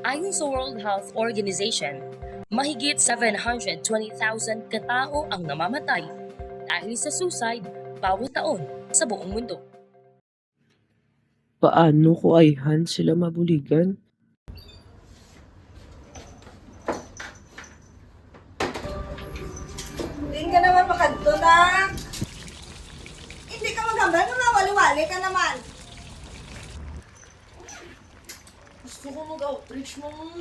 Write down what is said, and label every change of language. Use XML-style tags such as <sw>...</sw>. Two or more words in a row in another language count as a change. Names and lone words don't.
<tl>Ayon sa World Health Organization, mahigit 720,000 katao ang namamatay dahil sa suicide bawat taon sa buong mundo.</tl> <hil>Paano ko ayhan sila mabuligan? Hindi ka naman makadto na. Hindi ka magambal kung nawali-wali ka naman. Gusto ko mag-outreach mo.</hil>